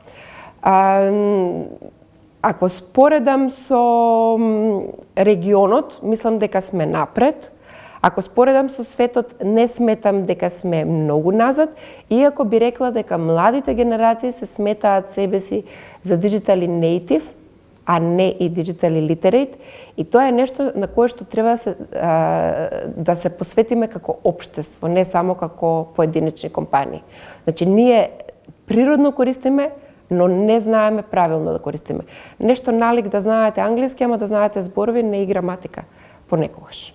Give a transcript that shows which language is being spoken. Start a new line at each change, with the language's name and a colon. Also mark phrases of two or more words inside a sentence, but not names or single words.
Macedonian: Ако споредам со регионот, мислам дека сме напред. Ако споредам со светот, не сметам дека сме многу назад, иако би рекла дека младите генерации се сметаат себе си за
English: digitally native,
Macedonian: а не и
English: digitally literate,
Macedonian: и тоа е нешто на кое што треба да се посветиме како општество, не само како поединечни компании. Значи, ние природно користиме, но не знаеме правилно да користиме. Нешто налик да знаете англиски, ама да знаете зборови, не и граматика понекогаш.